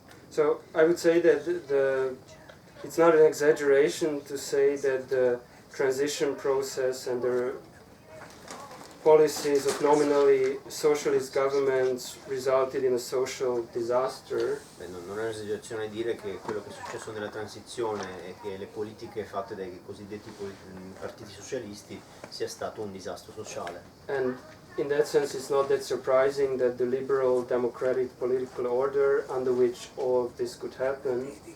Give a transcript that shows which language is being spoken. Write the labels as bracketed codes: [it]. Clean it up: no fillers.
[en] So I would say that it's not an exaggeration to say that the transition process and the policies of nominally socialist governments resulted in a social disaster. [it] Non è un'esagerazione dire che quello che è successo nella transizione e che le politiche fatte dai cosiddetti partiti socialisti sia stato un disastro sociale. [en] And in that sense it's not that surprising that the liberal democratic political order under which all of this could happen